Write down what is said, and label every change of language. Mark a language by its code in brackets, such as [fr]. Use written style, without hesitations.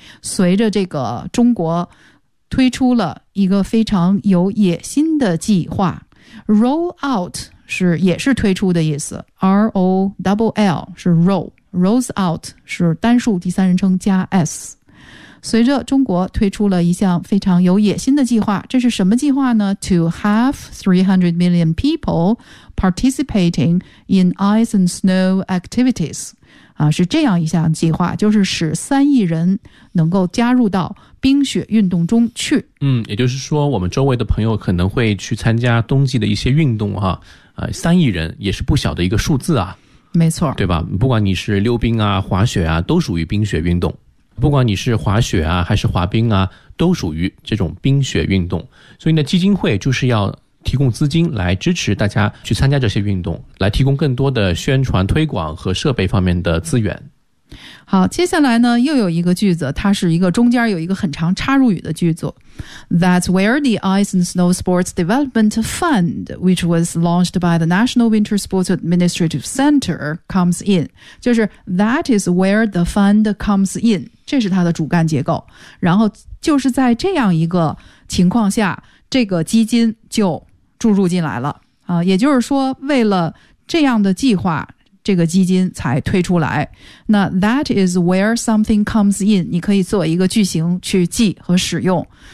[zh] 随着这个中国推出了一个非常有野心的计划 [en] ,roll out [zh] 是也是推出的意思 ,roll 是 roll,rolls out 是单数第三人称加 s。随着中国推出了一项非常有野心的计划，这是什么计划呢 [en] ?To have 300 million people participating in ice and snow activities. [zh] 是这样一项计划，就是使3亿人能够加入到冰雪运动中去。嗯，也就是说我们周围的朋友可能会去参加冬季的一些运动哈，3亿人也是不小的一个数字啊。没错。对吧，不管你是溜冰啊滑雪啊都属于冰雪运动。不管你是滑雪啊还是滑冰啊都属于这种冰雪运动。所以呢基金会就是要提供资金来支持大家去参加这些运动，来提供更多的宣传推广和设备方面的资源。好，接下来呢又有一个句子，它是一个中间有一个很长插入语的句子。 [en] That's where the Ice and Snow Sports Development Fund, which was launched by the National Winter Sports Administrative Center, comes in. [zh] 就是 that is where the fund comes in, 这是它的主干结构。然后就是在这样一个情况下，这个基金就注入进来了。也就是说为了这样的计划这个基金才推出来。那 that is where something comes in, 你可以做一个句型去记和使用。